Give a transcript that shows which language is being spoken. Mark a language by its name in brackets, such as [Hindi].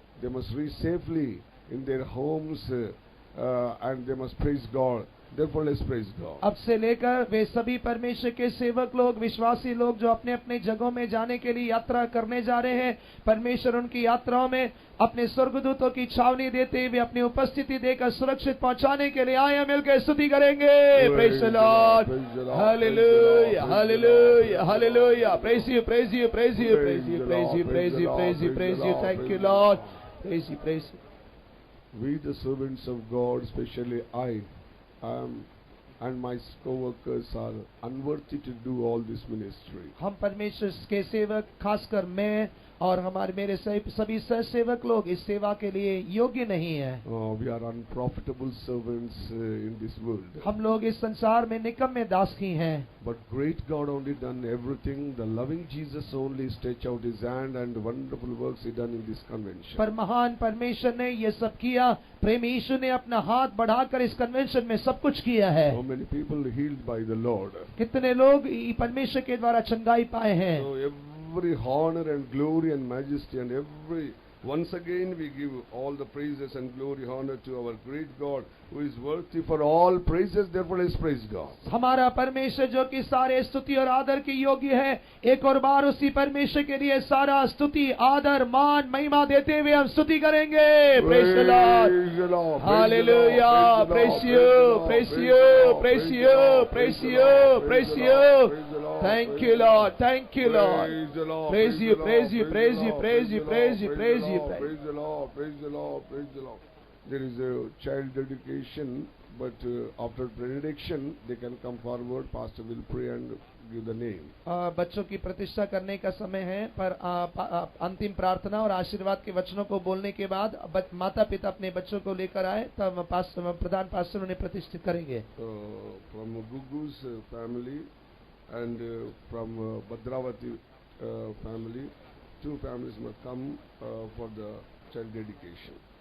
[English] They must reach safely in their homes and they must praise God. Therefore, let's praise God. [Hindi] अब से लेकर वे सभी परमेश्वर के सेवक लोग, विश्वासी लोग जो अपने अपने जगहों में जाने के लिए यात्रा करने जा रहे हैं, परमेश्वर उनकी यात्राओं में अपने स्वर्गदूतों की छावनी देते हुए अपनी उपस्थिति देकर सुरक्षित पहुंचाने के लिए आए, मिलकर स्तुति करेंगे। [English] Praise the Lord, Hallelujah, Hallelujah, Hallelujah. Praise you, praise you, praise you, praise you, praise you, praise you, praise you, praise you. Thank you, Lord. Praise you, praise you. We, the servants of God, especially I, and my co-workers are unworthy to do all this ministry. [Hindi] हम परमेश्वर के सेवक, खासकर मैं और मेरे सभी सहसेवक लोग इस सेवा के लिए योग्य नहीं हैं। [English] We are unprofitable servants in this world. [Hindi] हम लोग इस संसार में निकम्मे दास ही हैं। [English] But great God only done everything. The loving Jesus only stretch out His hand and wonderful works He done in this convention. [Hindi] पर महान परमेश्वर ने ये सब किया। प्रेमी यीशु ने अपना हाथ बढ़ाकर इस कन्वेंशन में सब कुछ किया है। [English] How many people healed by the Lord? [Hindi] कितने लोग परमेश्वर के द्वारा चंगाई पाए हैं। [English] So every honor and glory and majesty and once again we give all the praises and glory, honor to our great God who is worthy for all praises. Therefore, let's praise God. [Hindi] हमारा परमेश्वर जो कि सारे स्तुति और आदर के योग्य है, एक और बार उसी परमेश्वर के लिए सारा स्तुति, आदर, मान, महिमा देते हुए हम स्तुति करेंगे। [English] Praise the Lord, Hallelujah, praise you, praise you, praise you, praise you, praise you. Thank you, Lord, thank you, Lord. Praise you, praise you, praise you, praise you, praise you, praise you. Praise the Lord, praise the Lord, praise the Lord. There is a child dedication, but after benediction, they can come forward. Pastor will pray and give the name. [Hindi] बच्चों की प्रतिष्ठा करने का समय है, पर अंतिम प्रार्थना और आशीर्वाद के वचनों को बोलने के बाद माता पिता अपने बच्चों को लेकर आए, तब प्रधान पास्टर उन्हें प्रतिष्ठित करेंगे। [English] From Gugu's family and from Bhadravati family, two families must come for the child dedication.